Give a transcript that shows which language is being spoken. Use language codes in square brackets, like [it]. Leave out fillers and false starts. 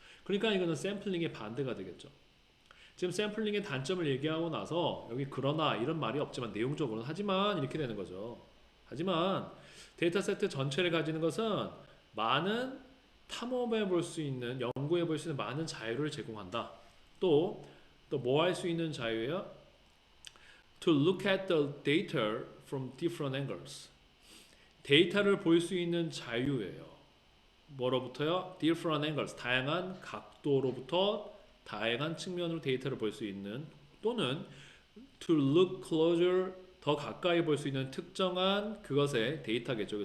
[ko] 그러니까 이거는 샘플링의 반대가 되겠죠. 지금 샘플링의 단점을 얘기하고 나서 여기 그러나 이런 말이 없지만 내용적으로는 하지만 이렇게 되는 거죠. 하지만 데이터 세트 전체를 가지는 것은 많은 탐험해 볼 수 있는, 연구해 볼 수 있는 많은 자유를 제공한다. 또 뭐 할 수 있는 자유예요? [en] To look at the data from different angles. [ko] 데이터를 볼 수 있는 자유예요. 뭐로부터요? [en] Different angles. [ko] 다양한 각도로부터 다양한 측면으로 데이터를 볼 수 있는, 또는 [en] to look closer, [ko] 더 가까이 볼 수 있는 특정한 그것의 데이터겠죠.